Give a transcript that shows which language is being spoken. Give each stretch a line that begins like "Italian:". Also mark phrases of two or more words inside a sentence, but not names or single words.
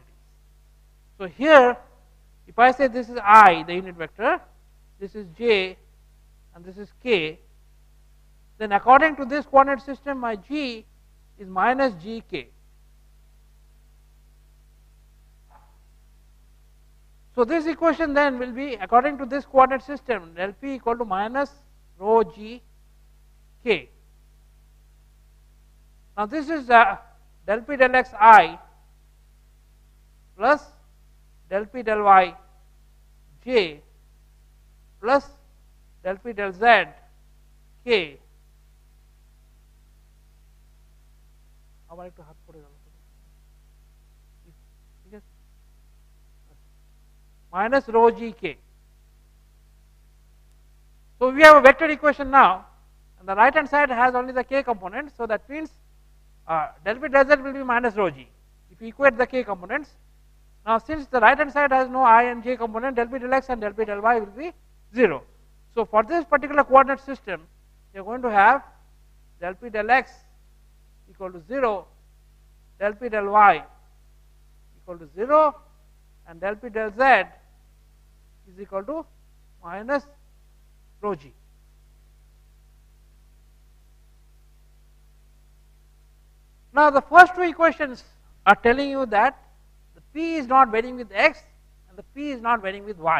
English: So here if I say this is I, the unit vector, this is j and this is k, then according to this coordinate system my g is minus gk. So this equation then will be, according to this coordinate system, del P equal to minus rho g k. Now this is del P del x I plus del P del y j plus del P del z k. How about to put it on? Minus rho g k. So we have a vector equation now, and the right hand side has only the k component, so that means del P del z will be minus rho g if you equate the k components. Now since the right hand side has no I and j component, del P del x and del P del y will be 0. So for this particular coordinate system, you are going to have del P del x equal to 0, del P del y equal to 0, and del P del z is equal to minus rho g. Now the first two equations are telling you that the P is not varying with x and the P is not varying with y.